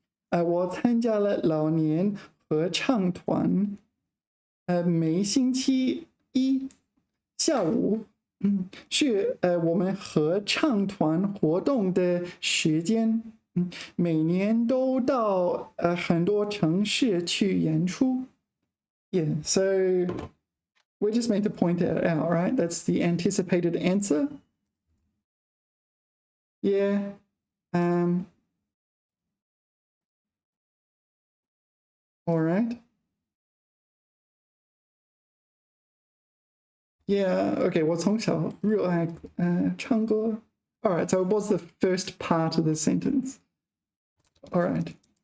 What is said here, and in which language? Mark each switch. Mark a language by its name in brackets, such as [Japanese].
[Chinese] 我参加了老年合唱团，每星期一下午，是我们合唱团活动的时间，每年都到很多城市去演出。 [English] Yeah, so we're just meant to point it out, right? That's the anticipated answer. Yeah. All right. Yeah, okay, [Chinese] 我从小热爱唱歌。 [English] All right, so what's the first part of the sentence? All right.